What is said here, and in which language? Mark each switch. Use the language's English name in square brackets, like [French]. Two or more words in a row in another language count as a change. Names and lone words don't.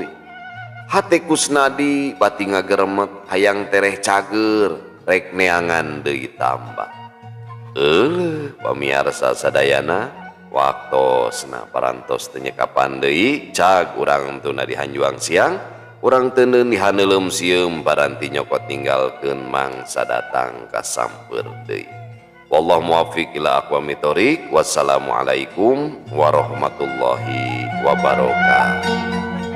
[Sundanese] Hate Kusnadi bati ngageremet hayang tereh cager rek neangan deui tambah. Pamiarsa sadayana waktosna parantos teu nyekapan deui cag urang tuna dihanjuang siang, urang teu dihaneulem sieum paranti nyokot ninggalkeun mangsa datang ka sampeur deui. [Arabic] والله الموفق إلى أقوم الطريق. والسلام عليكم ورحمة الله وبركاته.